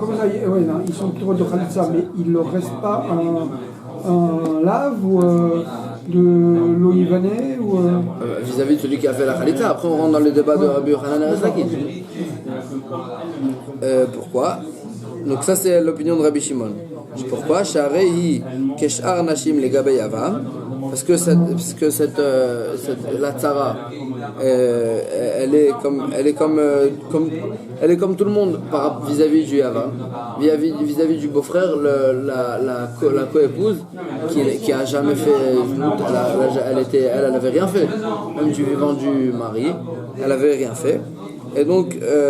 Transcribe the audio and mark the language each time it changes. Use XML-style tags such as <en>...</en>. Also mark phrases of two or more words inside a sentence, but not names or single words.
<fr>Non, ils sont autour de Khalitza, mais il ne leur reste pas un lave ou de l'eau libanais ou vis-à-vis de celui qui a fait la Khalitza. Après on rentre dans le débat de Rabbi Yochanan et Razaki. Pourquoi? Donc ça c'est l'opinion de Rabbi Shimon. Pourquoi?</fr> <he>שהרי כשאר נשים לגבי יבם.</he> <fr>Parce que la tzara, elle est comme tout le monde vis-à-vis du yavam, vis-à-vis du beau-frère, la co-épouse qui a jamais fait, elle avait rien fait, même du vivant du mari, elle avait rien fait, et donc</fr>